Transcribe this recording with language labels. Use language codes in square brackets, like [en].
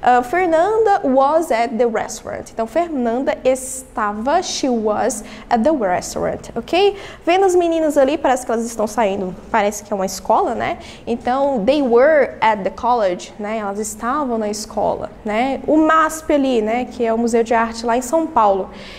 [en] Fernanda was at the restaurant. [pt] Então, Fernanda estava, [en] she was at the restaurant, ok? [pt] Vendo as meninas ali, parece que elas estão saindo, parece que é uma escola, né? Então, [en] they were at the college, né? [pt] Elas estavam na escola, né? O MASP ali, né, que é o Museu de Arte lá em São Paulo.